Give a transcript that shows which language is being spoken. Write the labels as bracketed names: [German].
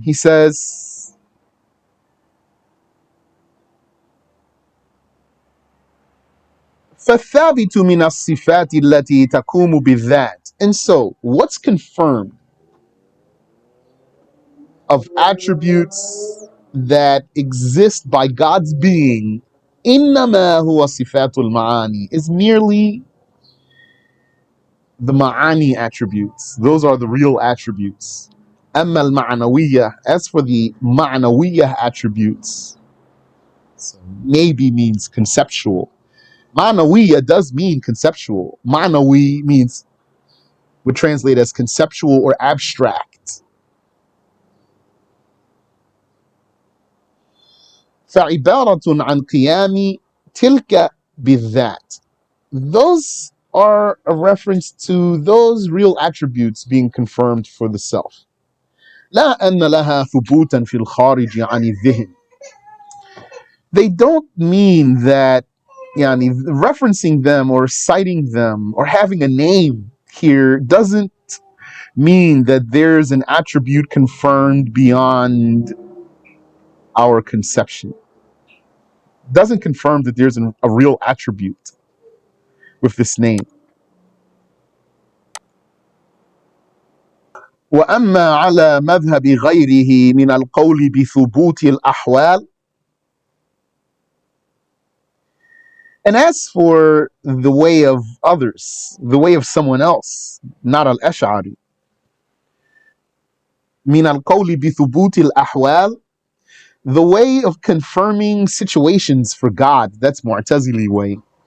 [English] He says, [Arabic] فَالثَّابِتُ مِنَ الصِّفَاتِ الَّتِي تَقُومُ بِالذَّاتِ. [English] And so, what's confirmed of attributes that exist by God's being, [Arabic] إِنَّمَا هُوَ صِفَاتُ الْمَعَانِي, [English] is merely the ma'ani attributes. Those are the real attributes. [Arabic] أَمَّا الْمَعْنَوِيَّةِ, [English] as for the ma'nawiyyah attributes, so maybe means conceptual. Ma'nawiyyah does mean conceptual. Ma'nawi means, would translate as conceptual or abstract. [Arabic] فَعِبَارَةٌ عَنْ قِيَامِ تِلْكَ بِالذَّاتِ. [English] Those are a reference to those real attributes being confirmed for the self. [Arabic] لا أن لها ثبوتا في الخارج عن الذهن. [English] They don't mean that yani, referencing them or citing them or having a name here doesn't mean that there's an attribute confirmed beyond our conception. Doesn't confirm that there's a real attribute with this name. [Arabic] وأما على مذهب غيره من القول بثبوت الأحوال. [English] And as for the way of others, the way of someone else, not al-Ash'ari, [Arabic] من القول بثبوت الأحوال, [English] the way of confirming situations for God, that's Mu'tazili way.